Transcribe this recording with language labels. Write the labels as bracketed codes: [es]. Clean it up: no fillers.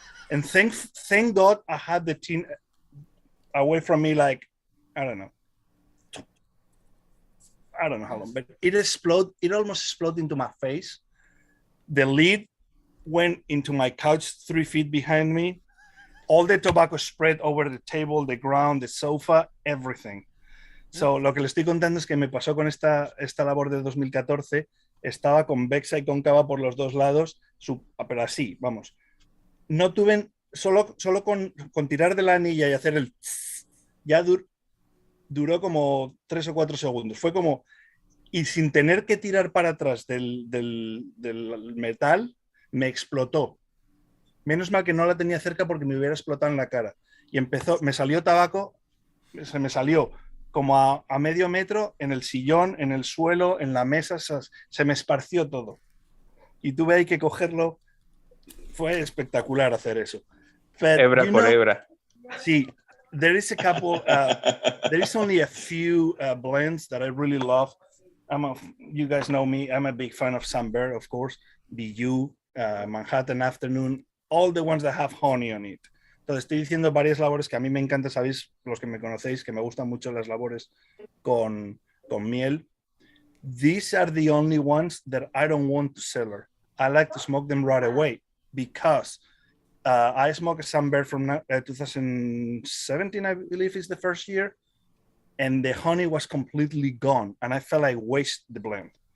[en] And thank God I had the tin away from me, like, I don't know how long, but it exploded. It almost exploded into my face. The lid went into my couch 3 feet behind me. All the tobacco spread over the table, the ground, the sofa, everything. [es] So, lo que le estoy contando es que me pasó con esta labor de 2014. Estaba convexa y cóncava por los dos lados, pero así, vamos. No tuve, solo con tirar de la anilla y hacer el... Ya duró como 3 o 4 segundos. Fue como... Y sin tener que tirar para atrás del metal, me explotó. Menos mal que no la tenía cerca porque me hubiera explotado en la cara. Y me salió tabaco, se me salió como a medio metro en el sillón, en el suelo, en la mesa, se me esparció todo. Y tuve ahí que cogerlo. Fue espectacular hacer eso. [en] But, [es] hebra por hebra. [en] Sí, there is a couple, there is only a few blends that I really love. You guys know me, I'm a big fan of Sunbear, of course, BIIBA, Manhattan Afternoon, all the ones that have honey on it. [es] Entonces estoy diciendo varias labores que a mí me encanta, sabéis, los que me conocéis, que me gustan mucho las labores con miel. [en] These are the only ones that I don't want to cellar. I like to smoke them right away because I smoked a Sunbear from 2017, I believe is the first year, and the honey was completely gone, and I felt like waste the blend.